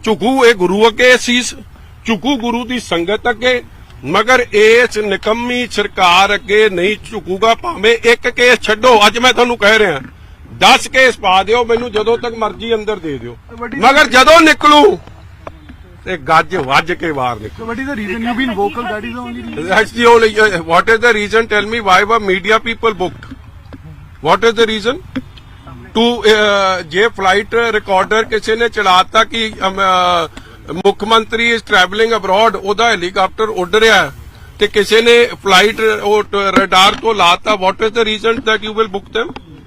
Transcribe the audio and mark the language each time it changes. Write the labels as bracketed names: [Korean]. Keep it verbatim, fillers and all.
[Punjabi] ਝੁਕੂ ਇਹ ਗੁਰੂ ਅੱਗੇ ਸੀਸ, ਝੁਕੂ ਗੁਰੂ ਦੀ ਸੰਗਤ ਅੱਗੇ, ਮਗਰ ਇਸ ਨਿਕੰਮੀ ਸਰਕਾਰ ਅੱਗੇ ਨਹੀਂ ਝੁਕੂਗਾ. ਭਾਵੇਂ ਇੱਕ ਕੇਸ ਛੱਡੋ, ਅੱਜ ਮੈਂ ਤੁਹਾਨੂੰ ਕਹਿ ਰਿਹਾ ਦਸ ਕੇਸ ਪਾ ਦਿਓ ਮੈਨੂੰ, ਜਦੋਂ ਤੱਕ ਮਰਜ਼ੀ ਅੰਦਰ ਦੇ ਦਿਓ, ਮਗਰ ਜਦੋਂ ਨਿਕਲੂ ਤੇ ਗੱਜ ਵੱਜ ਕੇ ਬਾਹਰ ਨਿਕਲੂ. [English] So what is the reason you've been vocal? That is the only reason. That's the only. uh, What is the reason? Tell me, why were media people booked? What is the reason? [Punjabi] To uh, ਜੇ flight recorder ਕਿਸੇ ਨੇ ਚੜਾਤਾ ਕਿ ਅਮ, ਅਹ, ਮੁੱਖ ਮੰਤਰੀ ਇਸ travelling abroad, ਉਹਦਾ helicopter ਉੱਡ ਰਿਹਾ ਹੈ, ਤੇ ਕਿਸੇ ਨੇ ਫਲਾਈਟ ਰਡਾਰ ਤੋਂ ਲਾਤਾ, [English] what is the reason that you will book them?